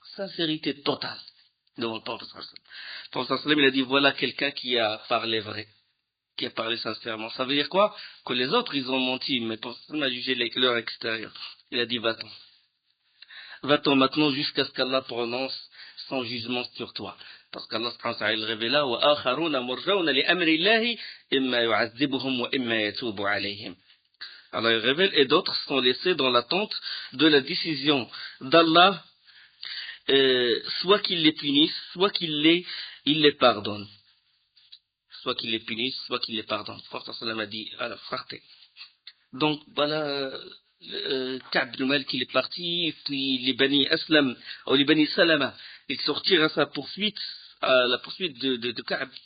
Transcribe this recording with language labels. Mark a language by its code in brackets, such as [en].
[fr] Sincérité totale devant le prophète. Le prophète, il a dit, voilà quelqu'un qui a parlé vrai, qui a parlé sincèrement. Ça veut dire quoi? Que les autres, ils ont menti, mais le prophète a jugé leur extérieur. Il a dit, va-t'en. Va-t'en maintenant jusqu'à ce qu'Allah prononce son jugement sur toi. Parce qu'Allah il révéla [ar] وَآخَرُونَ مُرْجَوْنَ لِأَمْرِ اللَّهِ إِمَّا يُعَذِّبُهُمْ وَإِمَّا يَتُوبُ عَلَيْهِمْ. [fr] Alors il révèle, et d'autres sont laissés dans l'attente de la décision d'Allah, soit qu'il les punisse, soit qu'il les pardonne. Soit qu'il les punisse, soit qu'il les pardonne. Le prophète a dit, alors partez. Donc voilà, Ka'b ibn Malik il est parti, puis les Bani Aslam, ou les Bani Salama, ils sortirent à sa poursuite, à la poursuite de Ka'b.